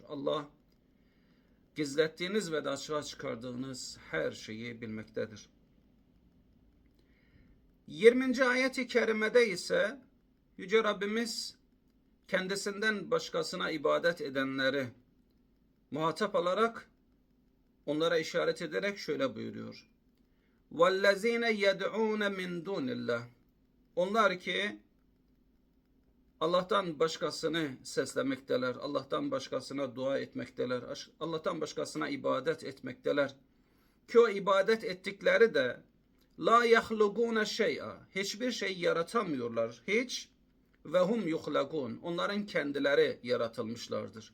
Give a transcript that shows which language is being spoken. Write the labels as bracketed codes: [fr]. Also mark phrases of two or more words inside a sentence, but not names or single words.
[tr] Allah gizlettiğiniz ve de açığa çıkardığınız her şeyi bilmektedir. 20. ayet-i kerimede ise Yüce Rabbimiz kendisinden başkasına ibadet edenleri muhatap alarak onlara işaret ederek şöyle buyuruyor. [ar] وَالَّذ۪ينَ يَدْعُونَ مِنْ دُونِ اللّٰهِ. [tr] Onlar ki Allah'tan başkasını seslemekteler, Allah'tan başkasına dua etmekteler, Allah'tan başkasına ibadet etmekteler. Ki o ibadet ettikleri de [ar] لا يخلقون شيئا, [tr] hiçbir şey yaratamıyorlar hiç, [ar] وهم يخلقون, [tr] onların kendileri yaratılmışlardır.